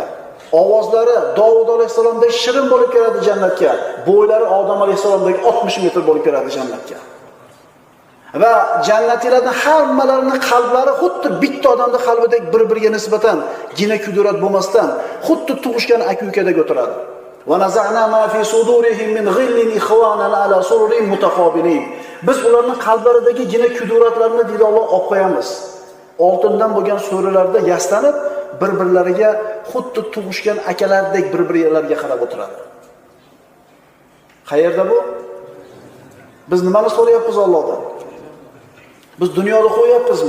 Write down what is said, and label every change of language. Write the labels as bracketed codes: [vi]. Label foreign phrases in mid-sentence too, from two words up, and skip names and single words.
[uz] Ovozlari Davud alayhisalomdek shirin bo'lib kiradi jannatga. Bo'ylari Odam alayhisalomdek 60 metr bo'lib kiradi jannatga. Va jannatiylarning hammalarining qalblari xuddi bitta odamning qalbidek bir-biriga nisbatan gina kudurat bo'lmasdan, xuddi tug'ishgan aka-ukadek o'tiradi. [ar] ونزعنا ما في صدورهم من غل إخوانا على سرر متقابلين. [uz] Biz ularning qalblaridagi gina kuduratlarini deydi Alloh olib qo'yamiz. Oltindan bo'lgan so'rilarda yastanib, bir-birlariga xuddi tug'ishgan akalardek bir-birlariga qarab o'tiradi. Qayerda bu? Biz nimani so'rayapmiz Allohdan? Biz dunyoda qo'yapmizmi?